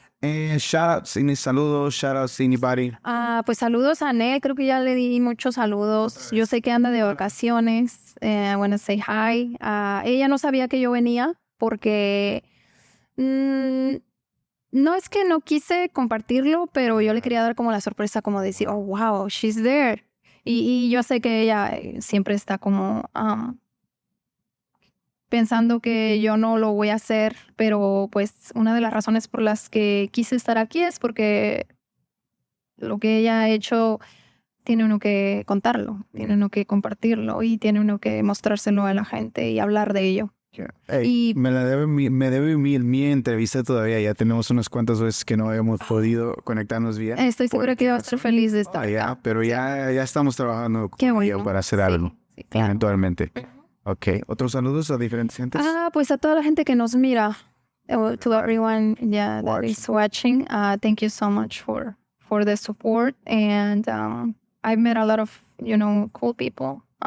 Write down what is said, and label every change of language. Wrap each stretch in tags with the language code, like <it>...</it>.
<en>And shout outs, any saludos, shout outs to anybody.</en> <es>Pues saludos a Nel, creo que ya le di muchos saludos. Yo sé que anda de vacaciones.</es> <en>I want to say hi.</en> <es>Ella no sabía que yo venía porque no es que no quise compartirlo, pero yo le quería dar como la sorpresa, como decir,</es> <en>oh, wow, she's there.</en> <es>Y yo sé que ella siempre está como pensando que yo no lo voy a hacer, pero pues una de las razones por las que quise estar aquí es porque lo que ella ha hecho tiene uno que contarlo, tiene uno que compartirlo y tiene uno que mostrárselo a la gente y hablar de ello. Hey, me debe mi entrevista todavía. Ya tenemos unas cuantas veces que no habíamos podido conectarnos bien. Estoy segura que va a estar feliz de estar acá. Pero ya estamos trabajando Qué bueno. para hacer algo claro. eventualmente. Ok, ¿otros saludos a diferentes gentes? Pues a toda la gente que nos mira,</es> <en>to everyone that is watching, thank you so much for the support. And I've met a lot of, cool people.</en>